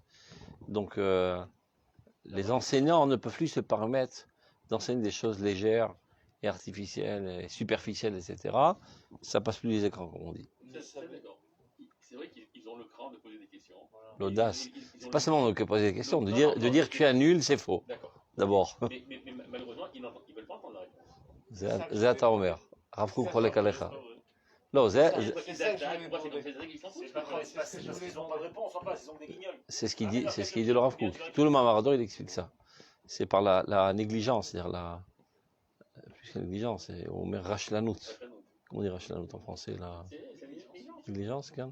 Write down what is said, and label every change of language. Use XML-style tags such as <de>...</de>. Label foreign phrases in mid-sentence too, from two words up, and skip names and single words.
<fr>Donc, les enseignants ne peuvent plus se permettre d'enseigner des choses légères et artificielles et superficielles, etc. Ça passe plus les écrans, comme on dit. C'est vrai qu'ils ont le cran de poser des questions. L'audace. C'est pas seulement de poser des questions. De dire tu es nul, c'est faux. D'abord. Mais malheureusement, ils ne veulent pas entendre la réponse.</fr> <he>זה אתה אומר. הרב קוק חולק עליך. לא,</he> <fr>c'est ce qu'il dit le Rav Kook. Tout le Maharador, il explique ça. C'est par la négligence, c'est-à-dire plus que la négligence, c'est</fr> <he>אומר רשלנות.</he> <fr>Comment on dit Rachlanout en français, la négligence, quand même.</fr>